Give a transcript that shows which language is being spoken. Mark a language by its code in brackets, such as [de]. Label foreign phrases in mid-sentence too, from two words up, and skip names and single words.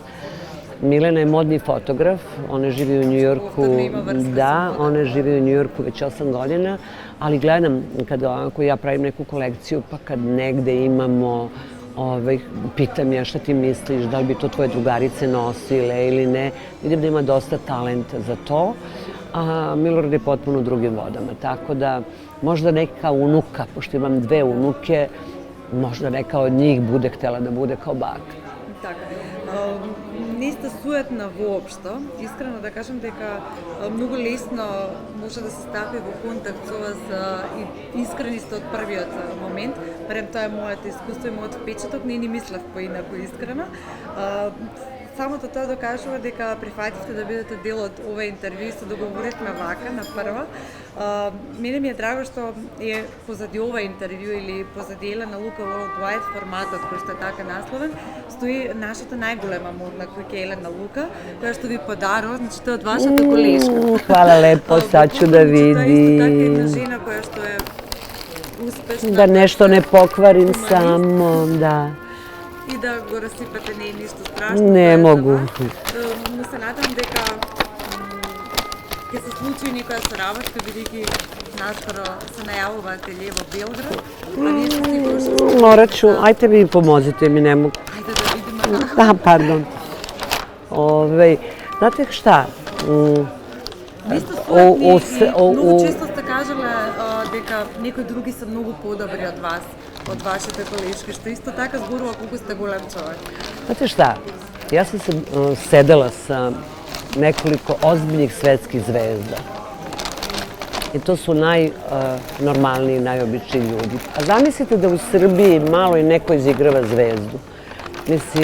[sr] Milena je modni fotograf, ona živi u Njujorku, ona živi u Njujorku već 8 godina, ali gledam kada ja pravim neku kolekciju, pa kad negde imamo, pitam ja šta ti misliš, da li bi to tvoje drugarice nosile ili ne, vidim da ima dosta talenta za to, a Milorad je potpuno u drugim vodama, tako da možda neka unuka, pošto imam 2 unuke, možda neka od njih bude htela da bude kao baka. [mk] Niste суетна воопшто. Искрено да кажам дека многу лесно може да се стапи во контакт со вас и искрени сте од првиот момент. Барем тоа е моето искуство и мојот впечаток, не ни мислев поинаку искрено. Самото тоа докажува дека прифативте да бидете дел од ова интервју и се договоривме вака на прва. Мене ми е драго што е позади ова интервју или позади Елена Лука Worldwide форматот кој што е така насловен, стои нашата најголема модна куќа Елена Лука, која што ви подарува, значи тоа од вашата колешка. [sr] Хвала лепо, сад ću da vidim. [mk] Тоа е исто така една жена која што е успешна. Да нешто не покварим само, да. И да го расипате не е ништо страшно. [sr] Не могу. [mk] Но се надам дека ќе се случи некоја соработка, бидејќи наскоро се најавува ателје во Белград, а ние се сигурно што... [sr] Морат ću, ajte vi pomozite mi, ne mogu. [mk] Ајде да видиме. [sr] Da, pardon. Znate šta? [mk] Ви сте суетни и многу често сте кажале дека некои други се многу подобри од вас, од вашите колешки, што исто така зборува колку сте голем човек. [sr] Znate šta? Ja sam se sedela sa nekoliko ozbiljnih svetskih zvezda. I to su najnormalniji, najobičniji ljudi. A zamislite da u Srbiji malo i neko izigrava zvezdu.